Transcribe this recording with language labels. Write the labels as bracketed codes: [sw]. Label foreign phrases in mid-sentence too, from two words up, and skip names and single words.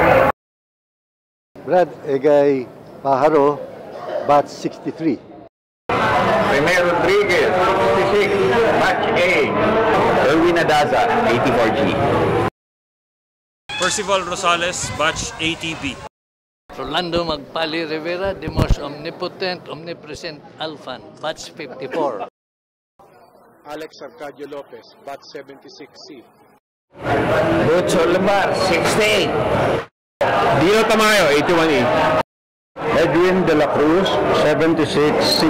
[en] Brad Egay Pajaro, batch 63. Rene Rodriguez, 66, batch A. Erwin Adaza, 84G. Percival Rosales, batch 80B. Rolando Magpali Rivera, the most omnipotent, omnipresent Alphan, batch 54. Alex Arcadio Lopez, batch 76C. Lucho Lamar, 68. Dino Tamayo, 81E. Edwin De La Cruz, 76C.